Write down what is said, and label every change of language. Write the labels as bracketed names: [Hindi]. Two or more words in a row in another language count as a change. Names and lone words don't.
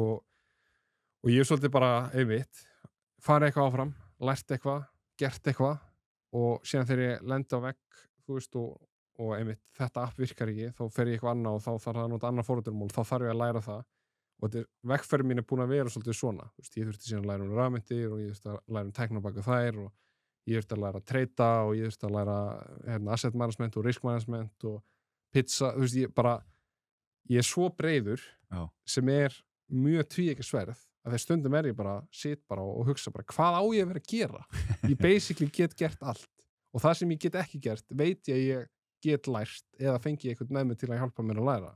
[Icelandic] Og ég hef svolítið bara einmitt, farið eitthvað áfram, lært eitthvað, gert eitthvað og síðan þegar ég lendi á vegg, þú veist, og einmitt, þetta app virkar ekki, þá fer ég eitthvað annað og þá þarf það að nota annað forritunarmál, þá þarf ég að læra það og vegferðin mín búin að vera svolítið svona, þú veist, ég þurfti síðan að læra um rafmyntir og ég þurfti að læra um tækni á bak við þær og ég þurfti að læra að treyta og ég þurfti að læra [English] asset management [Icelandic] og [English] risk management [Icelandic] og pizza, þú veist, ég svo breiður sem mjög tvíeggjað sverð að þegar stundum ég bara, sit bara og hugsa bara, hvað á ég að vera að gera? Ég basically get gert allt og það sem ég get ekki gert, veit ég get lært eða fengi ég eitthvað með mig til að hjálpa mér að læra.